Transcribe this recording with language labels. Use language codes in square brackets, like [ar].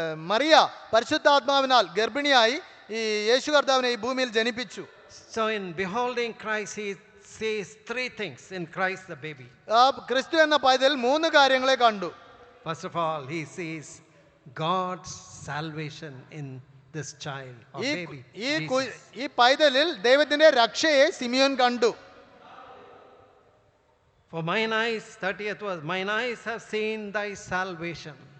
[ml] മറിയ പരിശുദ്ധാത്മാവിനാൽ ഗർഭിണിയായി ഈ യേശു കർത്താവിനെ ഈ ഭൂമിയിൽ ജനിപ്പിച്ചു. [en] So in beholding Christ, he sees three things in Christ the baby. [ml] ക്രിസ്തു എന്ന പൈതൽ മൂന്ന് കാര്യങ്ങളെ കണ്ടു. [en] First of all, he sees God's salvation in this child or baby. [ml] ഈ പൈതലിൽ ദൈവത്തിന്റെ രക്ഷയെ സിമിയോൻ കണ്ടു. [en] For mine eyes, 30th verse, mine eyes have seen thy salvation.